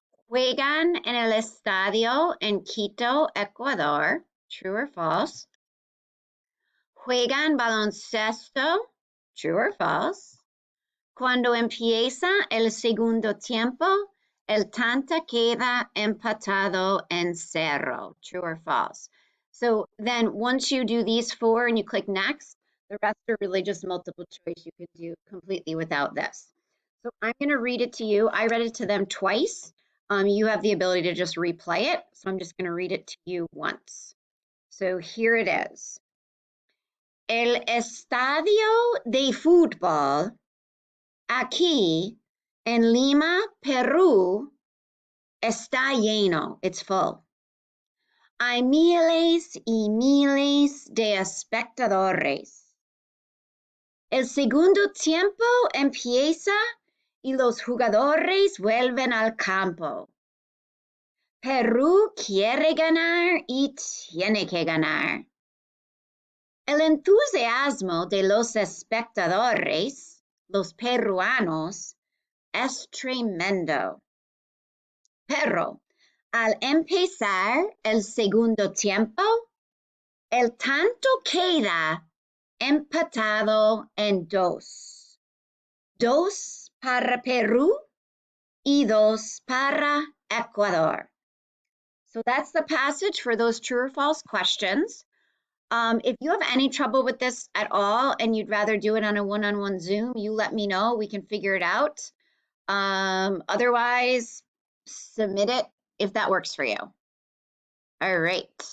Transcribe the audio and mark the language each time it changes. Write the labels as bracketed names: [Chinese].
[Spanish] Juegan en el estadio en Quito, Ecuador, [English] true or false. [Spanish] Juegan baloncesto, [English] true or false. [Spanish] Cuando empieza el segundo tiempo, el tanta queda empatado en cero, [English] true or false. So then once you do these four and you click next, the rest are really just multiple choice you can do completely without this. So I'm going to read it to you. I read it to them twice. You have the ability to just replay it. So I'm just going to read it to you once. So here it is. [Spanish] El estadio de fútbol aquí en Lima, Perú, está lleno. [English] It's full. [Spanish] Hay miles y miles de espectadores. El segundo tiempo empieza y los jugadores vuelven al campo. Perú quiere ganar y tiene que ganar. El entusiasmo de los espectadores, los peruanos, es tremendo. Pero al empezar el segundo tiempo, el tanto queda empatado en dos. Dos para Perú y dos para Ecuador. [English] So that's the passage for those true or false questions. If you have any trouble with this at all and you'd rather do it on a one-on-one Zoom, you let me know. We can figure it out. Otherwise, submit it if that works for you. All right.